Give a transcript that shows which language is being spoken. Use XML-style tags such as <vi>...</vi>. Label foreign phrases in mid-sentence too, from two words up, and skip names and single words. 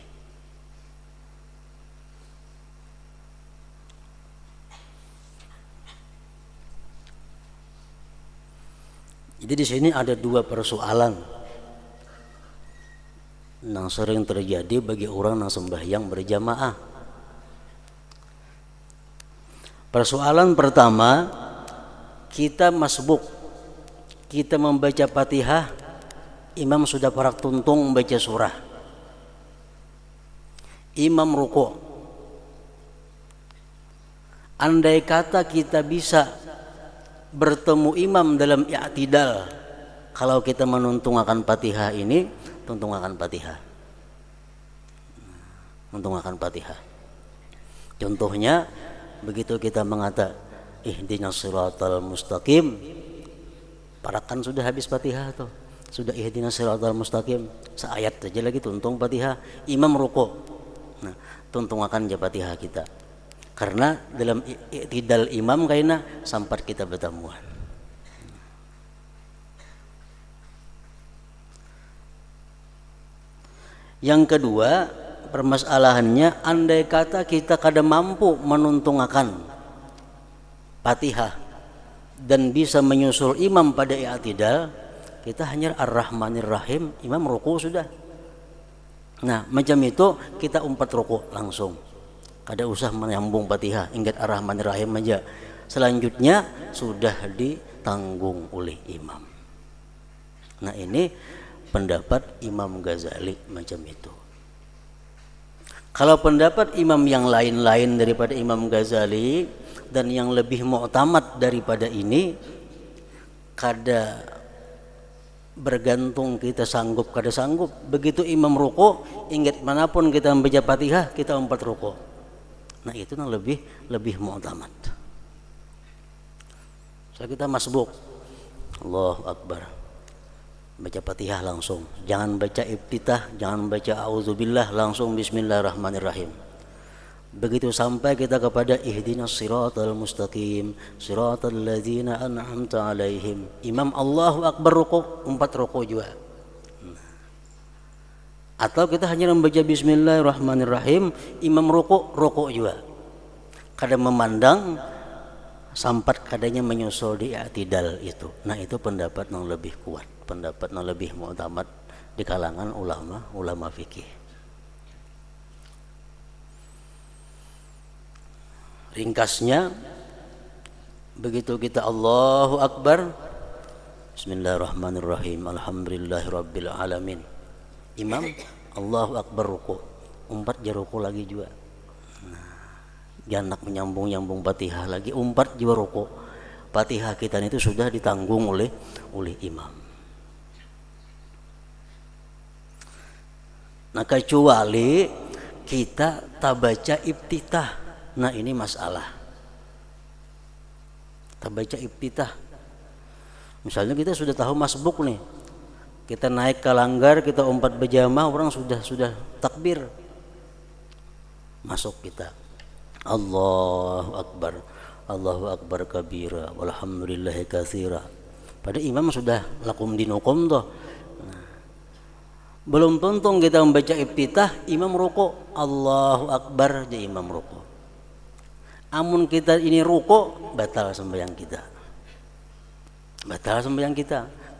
<bjn>Jadi di sini ada dua persoalan yang sering terjadi bagi orang yang sembahyang berjamaah. Persoalan pertama, kita masbuk, kita membaca Fatihah, imam sudah parak tuntung membaca surah, imam ruku. Andai kata kita bisa bertemu imam dalam i'tidal, kalau kita menuntungakan Fatihah ini, tuntungakan Fatihah. Tuntungakan Fatihah. Contohnya begitu kita mengata</bjn> <ar>اهدنا الصراط المستقيم,</ar> <bjn>parakan sudah habis Fatihah tuh. Sudah</bjn> <ar>اهدنا الصراط المستقيم,</ar> <bjn>seayat saja lagi tuntung Fatihah, imam ruku. Nah, tuntungakan aja Fatihah kita. Karena dalam i'tidal imam kayaknya sampai kita bertemuan. Yang kedua, permasalahannya andai kata kita kada mampu menuntungakan Fatihah dan bisa menyusul imam pada i'tidal, kita hanya</bjn> <ar>الرحمن الرحيم,</ar> <bjn>imam ruku sudah. Nah, macam itu kita umpat ruku langsung. Kada usah menyambung Fatihah, ingat</bjn> <ar>الرحمن الرحيم</ar> <bjn>aja. Selanjutnya sudah ditanggung oleh imam. Nah, ini pendapat Imam Ghazali macam itu. Kalau pendapat imam yang lain-lain daripada Imam Ghazali dan yang lebih mu'tamad daripada ini, kada bergantung kita sanggup kada sanggup. Begitu imam ruku, ingat manapun kita membaca Fatihah, kita umpat ruku. Nah, itu yang lebih mu'tamad. So kita masbuk,</bjn> <ar>الله أكبر,</ar> <bjn>baca Fatihah langsung, jangan baca iftitah, jangan baca auzubillah, langsung bismillahirrahmanirrahim. Begitu sampai kita kepada</bjn> <ar>اهدنا الصراط المستقيم صراط الذين أنعمت عليهم,</ar> <bjn>imam</bjn> <ar>الله أكبر</ar> <bjn>ruku, umpat ruku juga. Atau kita hanya membaca bismillahirrahmanirrahim, imam ruku juga. Kada memandang sampai kadanya menyusul di i'tidal itu. Nah, itu pendapat yang lebih kuat, pendapat yang lebih mu'tamad di kalangan ulama fikih. Ringkasnya, begitu kita</bjn> <ar>الله أكبر بسم الله الرحمن الرحيم الحمد لله رب العالمين,</ar> <bjn>imam</bjn> <ar>الله أكبر</ar> <bjn>ruku, umpat jaruku lagi juga. Jangan menyambung Fatihah lagi, umpat juga ruku. Fatihah kita itu sudah ditanggung oleh imam. Nah, kecuali kita tak baca iftitah. Nah, ini masalah. Tak baca iftitah. Misalnya kita sudah tahu masbuk nih, kita naik ke langgar, kita umpat berjamaah, orang sudah takbir, masuk kita</bjn> <ar>الله أكبر كبيرا والحمد لله كثيرا.</ar> <bjn>Pada imam sudah</bjn> <ar>لكم دينكم</ar> <bjn>toh. Nah, belum tuntung kita membaca iftitah, imam ruku,</bjn> <ar>الله أكبر,</ar> <bjn>jadi imam ruku. Amun kita ini ruku, batal sembahyang kita.</bjn>